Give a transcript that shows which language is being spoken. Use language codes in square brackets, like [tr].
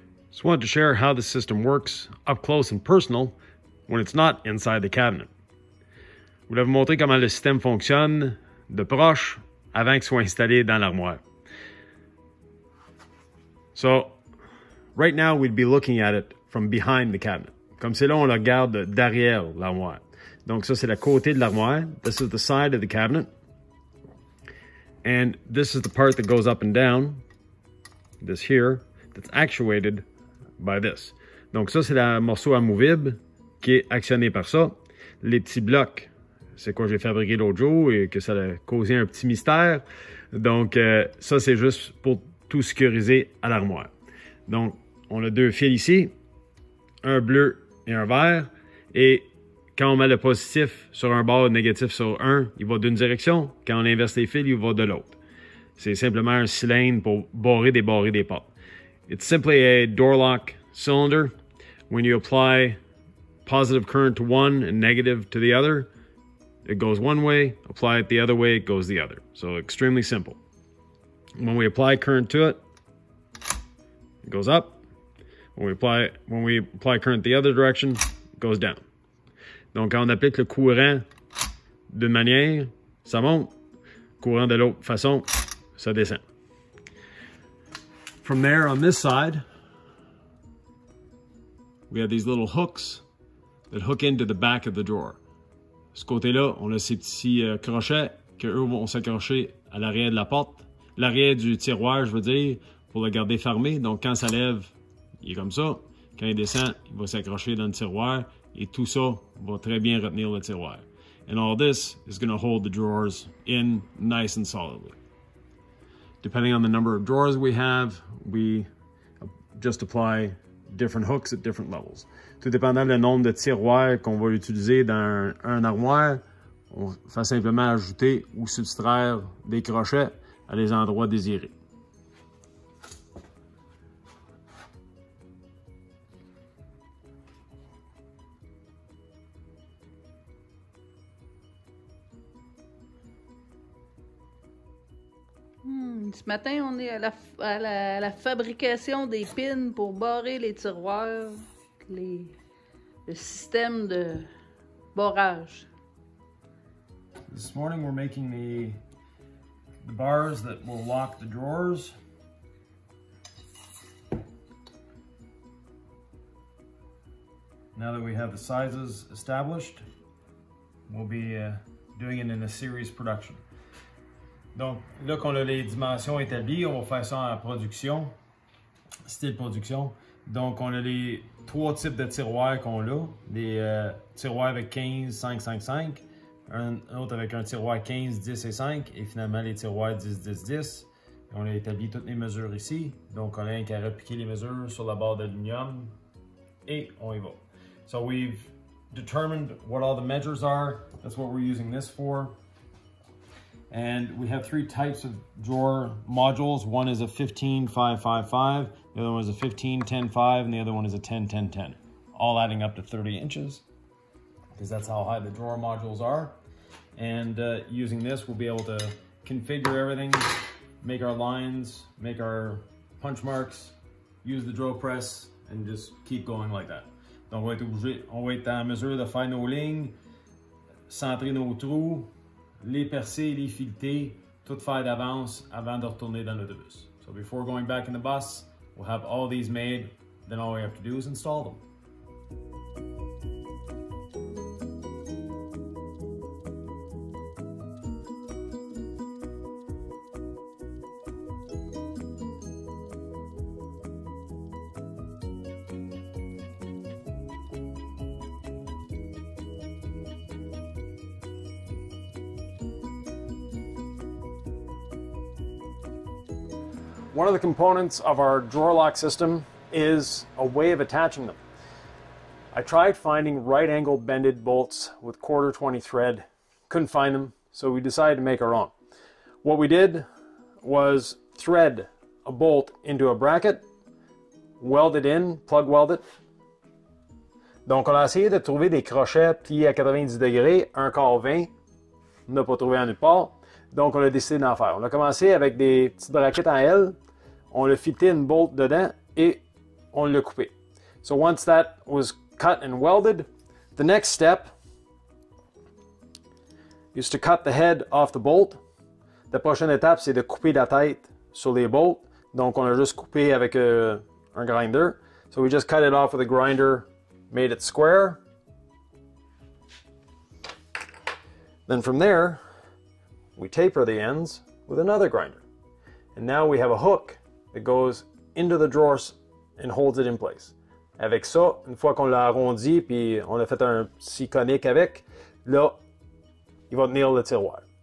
[en] Just wanted to share how the system works up close and personal when it's not inside the cabinet. [fr] Je voulais vous montrer comment le système fonctionne de proche avant qu'il soit installé dans l'armoire. [en] So, right now we'd be looking at it from behind the cabinet. [fr] Comme c'est là, on le regarde derrière l'armoire. Donc ça, c'est le côté de l'armoire. [en] This is the side of the cabinet. And this is the part that goes up and down. This here, that's actuated by this. [fr] Donc ça, c'est le morceau amovible qui est actionné par ça. Les petits blocs, c'est quoi j'ai fabriqué l'autre jour et que ça a causé un petit mystère. Donc ça, c'est juste pour tout sécuriser à l'armoire. Donc, on a 2 fils ici, un bleu et un vert. Et quand on met le positif sur un bord, le négatif sur un, il va d'une direction. Quand on inverse les fils, il va de l'autre. C'est simplement un cylindre pour barrer des portes. [en] It's simply a door lock cylinder. When you apply positive current to one and negative to the other, it goes one way. Apply it the other way, it goes the other. So extremely simple. When we apply current to it, it goes up. When we apply current the other direction, it goes down. [fr] Donc, quand on applique le courant d'une manière, ça monte. Courant de l'autre façon, ça descend. [en] From there, on this side, we have these little hooks that hook into the back of the drawer. [fr] Ce côté-là, on a ces petits crochets que eux vont s'accrocher à l'arrière de la porte. L'arrière du tiroir, je veux dire, pour le garder fermé. Donc, quand ça lève, il est comme ça. Quand il descend, il va s'accrocher dans le tiroir et tout ça va très bien retenir le tiroir. [en] And all this is going to hold the drawers in nice and solidly. Depending on the number of drawers we have, we just apply different hooks at different levels. [fr] Tout dépendant du nombre de tiroirs qu'on va utiliser dans un armoire, on fait simplement ajouter ou subtraire des crochets à des endroits désirés. Ce matin, on est à la fabrication des pins pour barrer les tiroirs, le système de barrage. [en] This morning we're making the bars that will lock the drawers. Now that we have the sizes established, we'll be doing it in a series production. [fr] Donc, là qu'on a les dimensions établies, on va faire ça en production, style production. Donc, on a les 3 types de tiroirs qu'on a. Les tiroirs avec 15, 5, 5, 5. Un autre avec un tiroir 15, 10 et 5. Et finalement, les tiroirs 10, 10, 10. Et on a établi toutes les mesures ici. Donc, on a qu'à répliquer les mesures sur la barre d'aluminium. Et on y va. [en] So, we've determined what all the measures are. That's what we're using this for. And we have 3 types of drawer modules. One is a 15, 5, 5, 5. The other one is a 15, 10, 5. And the other one is a 10, 10, 10. All adding up to 30 inches. Because that's how high the drawer modules are. And using this, we'll be able to configure everything, make our lines, make our punch marks, use the drill press, and just keep going like that. [fr] Donc, on va être en mesure de faire nos lignes, centrer nos trous, les percer, les fileter, tout faire d'avance avant de retourner dans l'autobus. [en] So before going back in the bus, we'll have all these made, then all we have to do is install them. One of the components of our drawer lock system is a way of attaching them. I tried finding right-angled bended bolts with 1/4 thread, couldn't find them, so we decided to make our own. What we did was thread a bolt into a bracket, weld it in, plug weld it. [fr] Donc on a essayé de trouver des crochets pliés à 90 degrés, 1/4 20, on n'a pas trouvé en nulle part. Donc, on a décidé d'en faire. On a commencé avec des petites braquettes en L. On a fité une bolt dedans et on l'a coupé. [en] So once that was cut and welded, the next step is to cut the head off the bolt. [fr] La prochaine étape, c'est de couper la tête sur les bolts. Donc, on a juste coupé avec un grinder. [en] So we just cut it off with a grinder, made it square. Then from there, we taper the ends with another grinder. And now we have a hook that goes into the drawers and holds it in place. [fr] Avec ça, une fois qu'on l'a arrondi puis on a fait un petit conique avec, là, il va tenir le tiroir.